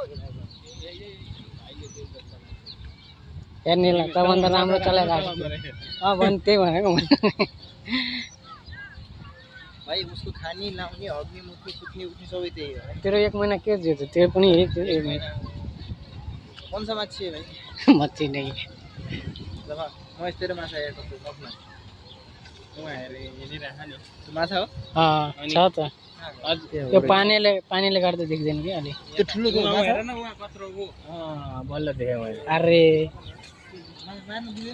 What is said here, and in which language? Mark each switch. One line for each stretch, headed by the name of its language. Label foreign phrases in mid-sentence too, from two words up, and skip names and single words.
Nepali: यार नीला तँभन्दा राम्रो चलाइरहेको भन् त्यही भनेको भाइ उसको खानी लाउने हग्ने मुत्ने सुत्ने उठ्ने सबै त्यही हो तेरो 1 महिना के जियो त तेरो पनि यही थियो 1 महिना
Hindi: कौन सा माछी है भाई मच्छी नहीं
Nepali: जब म तेरो माछा हेर्छु त नफमा उहाँ हेरे हेरिरहेको नि त्यो माछा हो छ त यो पानीले गर्दा देख्दैन कि अलि त्यो ठुलो हेर न उहाँ कत्रो हो बल्ल देखेँ मैले अरे मार्नु दिँदैन